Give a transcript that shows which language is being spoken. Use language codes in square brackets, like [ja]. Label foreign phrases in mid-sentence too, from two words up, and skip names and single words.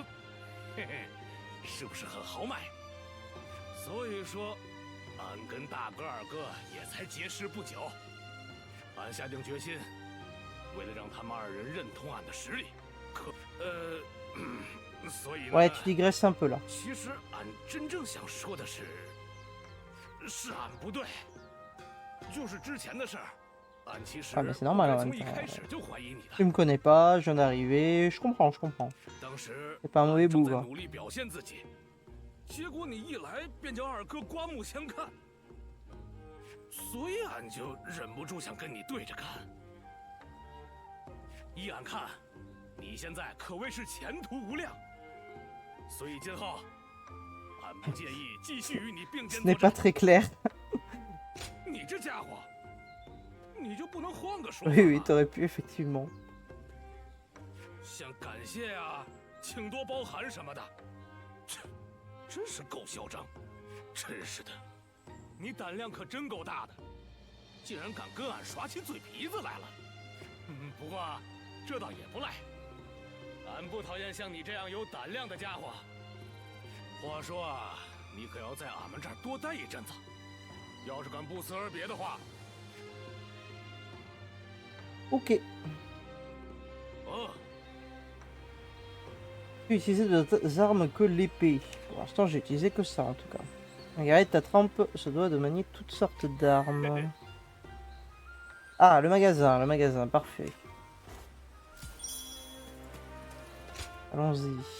[zh] 嘿嘿，是不是很豪迈？所以说，俺跟大哥二哥也才结识不久。俺下定决心，为了让他们二人认同俺的实力，所以呢， [fr] Ouais, tu digresses un peu là. [zh] 其实俺真正想说的是俺不对，就是之前的事儿，俺其实 [fr] Ah, mais c'est normal en [zh] 从 [fr] même [zh] 一 [fr] temps. [zh] 开始就怀疑你 [fr] Tu [zh] 的。 [fr] me connais pas, je viens d'arriver, je comprends, je comprends. [zh] 当时 [fr] C'est pas un mauvais [zh] 俺正 [fr] bout, [zh] 在 [fr] hein. [zh] 努力表现自己，结果你一来便叫二哥刮目相看，所以俺就忍不住想跟你对着干。依俺看，你现在可谓是前途无量，所以今后俺不介意继续与你并肩 [fr] Ce [zh] 作 [fr] n'est pas [zh] 战。 [fr] très clair. [zh] 你这家伙，你就不能换个说法 [fr] Oui, oui, [zh] 吗？ [fr] t'aurais pu, effectivement. [zh] 像感谢呀、请多包涵什么的，切，真是够嚣张！真是的，你胆量可真够大的，竟然敢跟俺耍起嘴皮子来了。不过这倒也不赖，俺不讨厌像你这样有胆量的家伙。话说啊，你可要在俺们这儿多待一阵子，要是敢不辞而别的话， [fr] Ok. [zh] 哦。 [fr] Tu utilises d'autres armes que l'épée. Pour l'instant, j'ai utilisé que ça en tout cas. Regarde, ta trempe se doit de manier toutes sortes d'armes. Ah, le magasin, parfait. Allons-y.